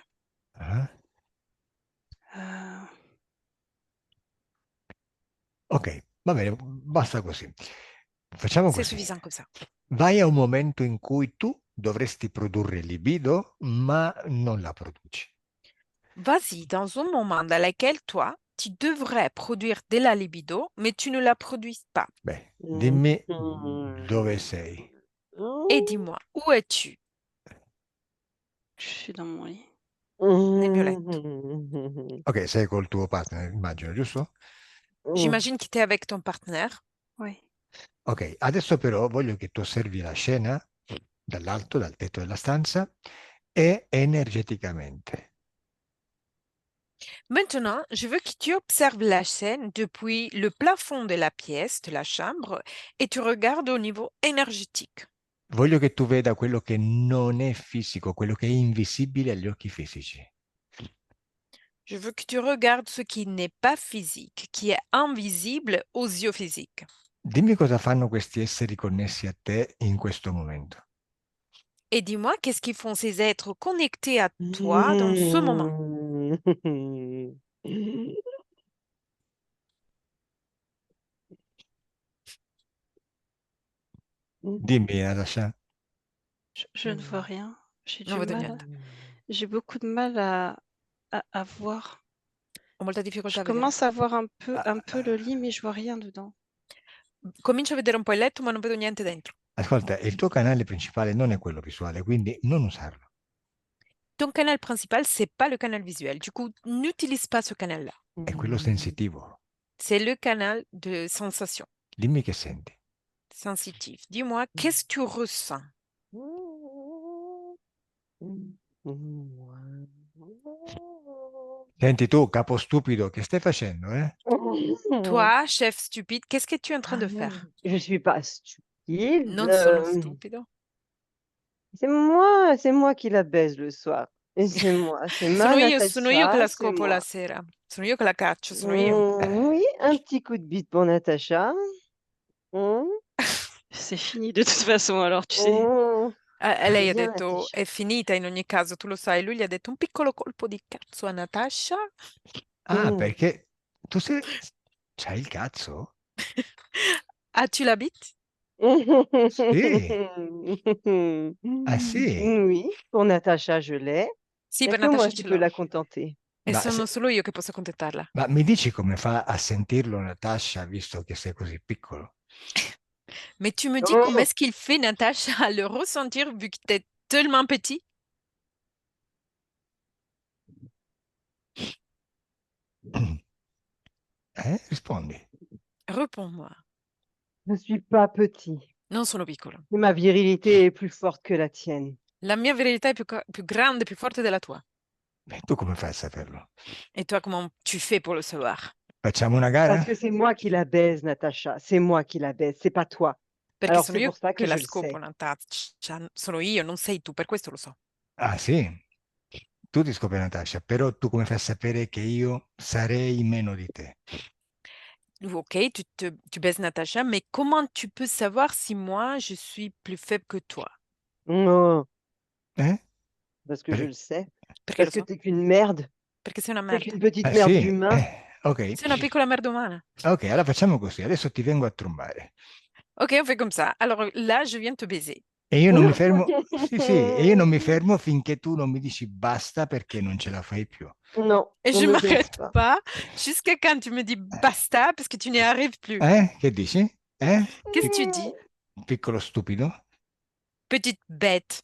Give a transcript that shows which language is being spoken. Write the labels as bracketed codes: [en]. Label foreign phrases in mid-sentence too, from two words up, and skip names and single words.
[it] Ah. Euh, Ok, va bene, basta così. Facciamo [fr] C'est [it] così. [fr] suffisant comme ça. [it] Vai a un momento in cui tu dovresti produrre libido, ma non la produci. [fr] Vas-y dans un moment dans lequel toi, tu devrais produire de la libido, mais tu ne la produis pas. [it] Beh, dimmi Mm. dove sei. [fr] Et dis-moi, où es-tu? je suis dans mon lit. [it] Nel mio letto. Ok, sei col tuo partner, immagino, giusto? [fr] J'imagine que tu es avec ton partenaire. Oui. [it] Ok, adesso però voglio che tu osservi la scena dall'alto, dal tetto della stanza e energeticamente. [fr] Maintenant, je veux que tu observes la scène depuis le plafond de la pièce, de la chambre, et tu regardes au niveau énergétique. [it] Voglio che tu veda quello che non è fisico, quello che è invisibile agli occhi fisici. [fr] Je veux que tu regardes ce qui n'est pas physique, qui est invisible aux yeux physiques. [it] Dimmi cosa fanno questi esseri connessi a te in questo momento. [fr] Et dis-moi, qu'est-ce qu'ils font ces êtres connectés à toi dans ce moment? [it] Dimmi, Natasha. [fr] Je ne vois rien. J'ai [it] Non [fr] du [it] vedo [fr] mal. [it] niente. [fr] J'ai beaucoup de mal à voir. [it] Ho molta difficoltà [fr] Je [it] a vedere. [fr] commence à voir un peu le lit, mais je vois rien dedans. [it] Comincio a vedere un po' il letto, ma non vedo niente dentro. Ascolta, il tuo canale principale non è quello visuale, quindi non usarlo. [fr] Ton canal principal, c'est pas le canal visuel. Du coup, n'utilise pas ce canal-là. [it] È quello sensitivo. [fr] C'est le canal de sensation, [it] Dimmi che senti. [fr] sensitif. Dis-moi, qu'est-ce que tu ressens? [it] Senti tu, capo stupido, che stai facendo, eh? [fr] Toi, chef stupide, qu'est-ce que tu es en train de faire? Je suis pas stupide. [it] Non sono stupido. [fr] C'est moi qui la baise le soir. Et c'est moi, c'est ma [it] Sono io che la [fr] Natacha, c'est [it] scopo la [fr] moi. [it] sera. Sono io che la caccio, sono io. [fr] Oui, un petit coup de bite pour Natacha. C'est fini de toute façon, alors tu sais. [it] Lei ha [fr] Bien, [it] detto [fr] Natacha. [it] è finita in ogni caso, tu lo sai. Lui gli ha detto un piccolo colpo di cazzo a Natasha. Ah, Mm. perché tu sei... C'hai il cazzo? [fr] As-tu la bite? [it] Sì. Ah sì? [fr] Oui, pour Natacha, je l'ai. [it] Sì, [fr] Il n'y a [it] per [fr] que moi [it] Natasha [fr] qui [it] ce [fr] peux [it] l'ho. [fr] la contenter. [it] E Ma, sono solo io che posso accontentarla. ma mi dici come fa a sentirlo Natasha, visto che sei così piccolo? [fr] Mais tu me dis comment Oh, est-ce qu'il fait, Natacha, à le ressentir vu que tu es tellement petit? [it] Rispondi. [fr] Réponds-moi. je ne suis pas petit. [it] Non sono piccolo. [fr] Et ma virilité est plus forte que la tienne. [it] La mia virilità è più grande, più forte della tua. Tu come fai a saperlo? [fr] Et toi, comment tu fais pour le savoir? [it] Facciamo una [fr] Parce [it] gara? [fr] que c'est moi qui la baise, Natacha. C'est moi qui la baise, c'est pas toi. [it] Perché [fr] Alors [it] sono [fr] c'est [it] io [fr] pour ça que [it] che la [fr] je le [it] scopo, [fr] sais. [it] Natacha. Sono io, non sei tu, per questo lo so. Ah, sì? Tu ti scopri Natasha, però tu come fai a sapere che io sarei meno di te? [fr] Ok, tu baises Natacha, mais comment tu peux savoir si moi, je suis plus faible que toi? Non, Eh? parce que je [it] Per- [fr] le sais. [it] Perché lo [fr] Parce que [it] so? [fr] t'es qu'une merde. [it] Perché sei una [fr] T'es [it] merda. [fr] qu'une petite Ah, merde [it] sì? [fr] d'humain. [it] Ok. Sei una piccola merda umana. Ok, allora facciamo così. Adesso ti vengo a trombare. [fr] Ok, on fait comme ça. Alors là, je viens te baiser. [it] E io non mi fermo. Sì, sì, e io non mi fermo finché tu non mi dici basta perché non ce la fai più. [fr] Non, Et on je ne baise m'arrête pas. pas jusqu'à quand tu me dis basta parce que tu n'y arrives plus. [it] Che dici? [fr] Qu'est-ce que tu dis? [it] Piccolo stupido? [fr] Petite bête,